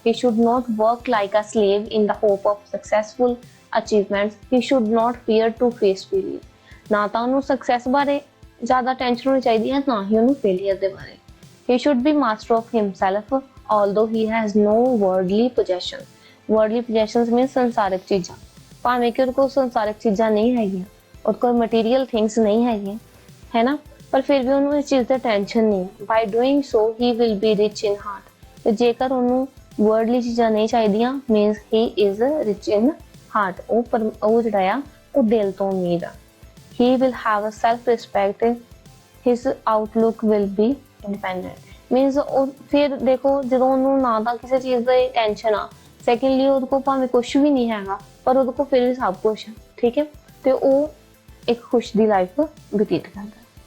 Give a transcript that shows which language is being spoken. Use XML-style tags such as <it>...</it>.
<en>he should not work like a slave in the hope of successful achievements, he should not fear to face failure,</en> <pa>ਨਾ ਤਾਂ ਉਹਨੂੰ success ਬਾਰੇ ਜ਼ਿਆਦਾ tension ਹੋਣੀ ਚਾਹੀਦੀ ਹੈ ਨਾ ਹੀ ਉਹਨੂੰ ਫੇਲੀਅਰ ਦੇ ਬਾਰੇ।</pa> <en>he should be master of himself although he has no worldly possessions,</en> <pa>worldly possessions means ਸੰਸਾਰਿਕ ਚੀਜ਼ਾਂ, ਭਾਵੇਂ ਕਿ ਉਹਦੇ ਕੋਲ ਸੰਸਾਰਿਕ ਚੀਜ਼ਾਂ ਨਹੀਂ ਹੈਗੀਆਂ, ਉਹਦੇ ਕੋਲ ਮਟੀਰੀਅਲ ਥਿੰਗਸ ਨਹੀਂ ਹੈਗੀਆਂ, ਹੈ ਨਾ, ਪਰ ਫਿਰ ਵੀ ਉਹਨੂੰ ਇਸ ਚੀਜ਼ ਦਾ ਟੈਨਸ਼ਨ ਨਹੀਂ।</pa> <en>by doing so he will be rich in heart,</en> <pa>ਤੇ ਜੇਕਰ ਉਹਨੂੰ ਵਰਡਲੀ ਚੀਜ਼ਾਂ ਨਹੀਂ ਚਾਹੀਦੀਆਂ</pa> <en>means he is rich in heart,</en> <pa>ਉਹ ਜਿਹੜਾ ਆ ਉਹ ਦਿਲ ਤੋਂ ਅਮੀਰ ਆ।</pa> <en>he will have a self respect, his outlook will be independent,</en> <pa>means ਉਹ ਫਿਰ ਦੇਖੋ ਜਦੋਂ ਉਹਨੂੰ ਨਾ ਤਾਂ ਕਿਸੇ ਚੀਜ਼ ਦੀ ਟੈਨਸ਼ਨ ਆ, ਸੈਕਿੰਡਲੀ ਉਹਦੇ ਕੋਲ ਭਾਵੇਂ ਕੁਛ ਵੀ ਨਹੀਂ ਹੈਗਾ ਪਰ ਉਹਦੇ ਕੋਲ ਫਿਰ ਵੀ ਸਭ ਕੁਛ ਹੈ, ਠੀਕ ਹੈ, ਤੇ ਉਹ ਇੱਕ ਖੁਸ਼ ਦੀ ਲਾਈਫ ਬਤੀਤ ਕਰਦਾ।</pa>